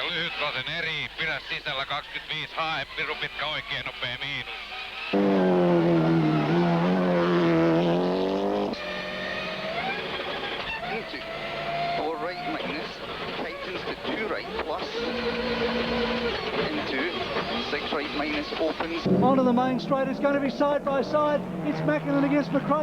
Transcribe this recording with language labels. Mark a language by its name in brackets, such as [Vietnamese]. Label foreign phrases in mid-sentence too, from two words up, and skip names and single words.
[Finnish] 20 eri, pidä sisällä 25, hae piru pitkä oikein nopea miinus. [English] Into 4 right minus, tightens to 2 right plus, into 6 right minus, opens. Onto the main straight, it's going to be side by side. It's Mackinnon against McRae.